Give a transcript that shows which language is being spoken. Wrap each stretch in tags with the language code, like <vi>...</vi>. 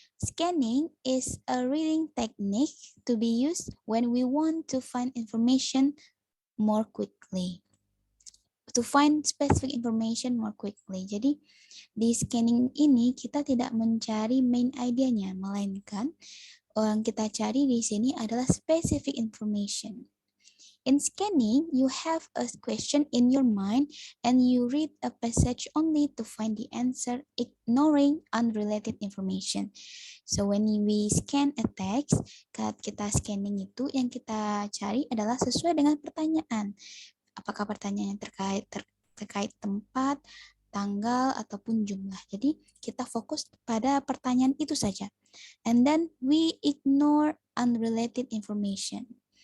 <en>Scanning is a reading technique to be used when we want to find information more quickly. To find specific information more quickly.</en> <id>Jadi di scanning ini kita tidak mencari main idenya, melainkan yang kita cari di sini adalah specific information.</id> <en>In scanning, you have a question in your mind and you read a passage only to find the answer, ignoring unrelated information. So when we scan a text,</en> <id>saat kita scanning itu yang kita cari adalah sesuai dengan pertanyaan. Apakah pertanyaannya terkait tempat, tanggal, ataupun jumlah. Jadi kita fokus pada pertanyaan itu saja.</id> <en>And then we ignore unrelated information.</en>